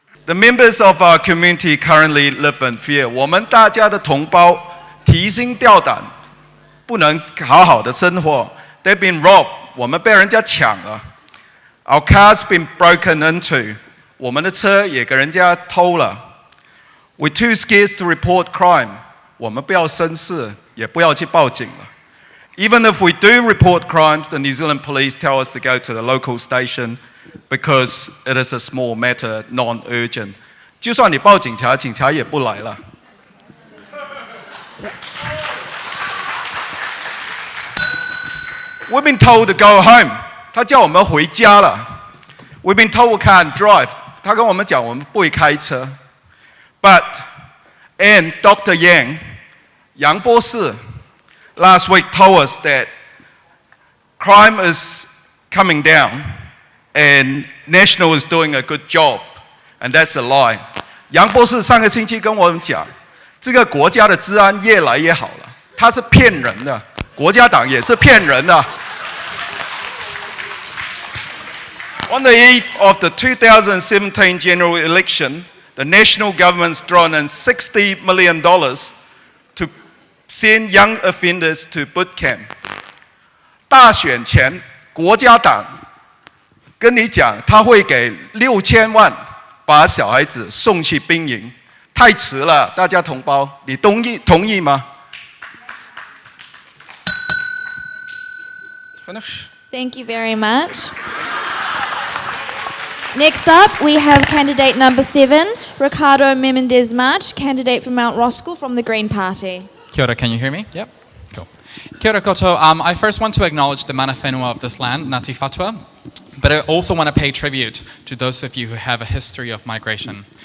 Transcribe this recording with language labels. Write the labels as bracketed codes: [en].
[en] The members of our community currently live in fear. [zh] 我们大家的同胞提心吊胆，不能好好的生活。 [en] They've been robbed. [zh] 我们被人家抢了。 [en] Our cars been broken into. [zh] 我们的车也给人家偷了。 [en] We're too scared to report crime. [zh] 我们不要生事，也不要去报警了。 [en] Even if we do report crimes, the New Zealand police tell us to go to the local station because it is a small matter, non-urgent. [zh] 就算你报警察，警察也不来了。 [en] We've been told to go home. [zh] 他叫我们回家了。 [en] We've been told we can't drive. [zh] 他跟我们讲我们不会开车。 [en] And Dr. Yang, 杨博士 last week told us that crime is coming down and National is doing a good job, and that's a lie. [zh] 杨博士上个星期跟我们讲，这个国家的治安越来越好了，他是骗人的，国家党也是骗人的。 [en] On the eve of the 2017 general election, the national government's drawn in $60 million to send young offenders to boot camp. [zh] 大选前，国家党跟你讲，他会给6000万把小孩子送去兵营，太迟了，大家同胞，你同意吗 ？ [en] Finish. Thank you very much. Next up, we have candidate number 7, Ricardo Menendez March, candidate for Mount Roskill from the Green Party. Kia ora, can you hear me? Yep. Cool. Kia ora koto. I first want to acknowledge the mana whenua of this land, Ngāti Whātua, but I also want to pay tribute to those of you who have a history of migration.